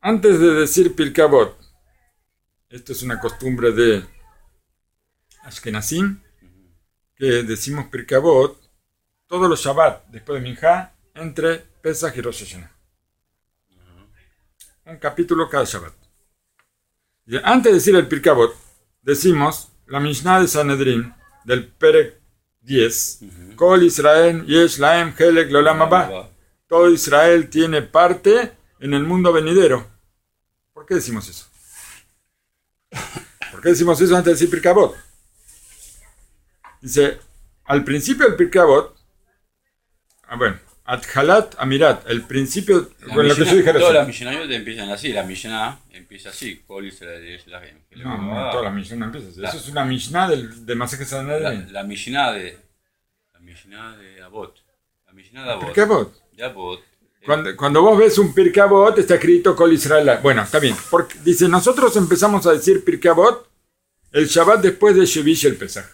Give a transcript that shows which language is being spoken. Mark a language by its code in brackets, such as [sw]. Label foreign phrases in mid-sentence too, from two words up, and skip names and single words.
[es] antes de decir Pirkei Avot, esto es una costumbre de Ashkenazim, que decimos Pirkei Avot todos los Shabbat después de Minjá, entre Pesach y Rosh Hashanah. Un capítulo cada Shabbat. Y antes de decir el Pirkei Avot, decimos la Mishnah de Sanedrín del Perek 10. [he] כל ישראל יש להם חלק לעולם הבא. [es] Todo Israel tiene parte en el mundo venidero. ¿Por qué decimos eso? ¿Por qué decimos eso antes de decir Pirkei Avot? Dice, al principio del Pirkei Avot, [he] תחלת אמירת, [es] el principio, con lo que yo dije recién. Todas las Mishnayot empiezan así, la Mishnah empieza así, [he] כל ישראל יש להם חלק [es] No, [he] lolam [es] no, [he] haba. [es] toda la Mishnah no empieza así. Eso es una Mishnah del Masechet Sanedrín. La Mishnah de Avot. La Mishnah de Avot. Pirkei Avot. De Avot. Cuando vos ves un Pirkei Avot, está escrito [he] כל ישראל. [es] Bueno, está bien. Porque, dice, nosotros empezamos a decir Pirkei Avot el Shabbat después de [he] שביעי של פסח.